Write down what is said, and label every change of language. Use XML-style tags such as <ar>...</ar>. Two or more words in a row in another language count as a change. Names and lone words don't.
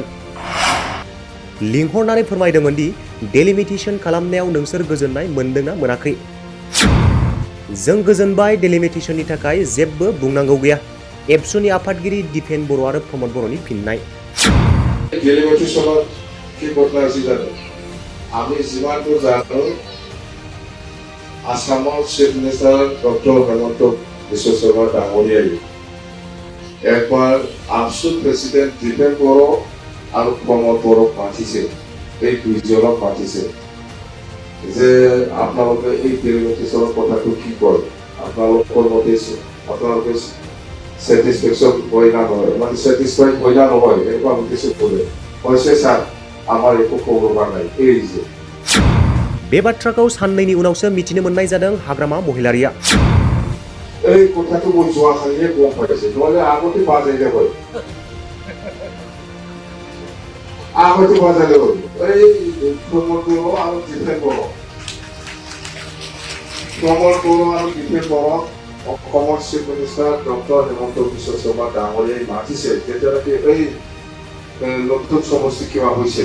<brx>लिंहरनानै फोरमायदोंमोन दि डेलिमिटेशन खालामनायाव नोंसोर गोजोननाय मोनदोंना मोनाखै? जों गोजोनबाय, डेलिमिटेशननि थाखाय जेबो बुंनांगौ गैया। एबसुनि आफादगिरि दिपेन बर' आरो प्रमद बर'नि फिननाय।</brx> <as>डेलिमिटेशनत কি ঘটনা আছে জানো? আমি যিমানটো জানো আসামৰ</as> <en>chief minister</en> <as>ডক্টৰ হিমন্ত বিশ্ব শৰ্মা ডাঙৰীয়াই একবাৰ আবছুৰ প্ৰেচিডেণ্ট দিপেন বড়ো আৰু প্ৰমদ বড়োক মাতিছে, এই দুইজনক মাতিছে যে আপোনালোকে এই ডেলিমিটেশনৰ কথাটো কি কয়, আপোনালোকৰ মতে আপোনালোকে স্যাটিসফ্যাকশন হয় না নহয়, মানে স্যাটিসফাইড হয় না নহয়, এনেকুৱা উদ্দেশ্য কৰে কৈছে স্যাৰ আমাৰ একো খবৰ নাই এই যে।</as> <brx>बे बाथ्राखौ साननैनि उनावसो मिथिनो मोननाय जादों हाग्रामा महिलारिया।</brx> <as>এই কথাটো মই যোৱাকালিহে গম পাইছোঁ, নহ'লে আগতে বাজাইলে হয়। আগতে বাজাইলে হয়। এই প্ৰমদ বড়ো আৰু দিপেন বড়ো। প্ৰমদ বড়ো আৰু দিপেন বড়োক অসমৰ</as> <en>chief minister</en> <as>ডক্টৰ হিমন্ত বিশ্ব শৰ্মা ডাঙৰীয়াই মাতিছে, তেতিয়ালৈকে এই নতুন সমষ্টি কিবা হৈছে।</as>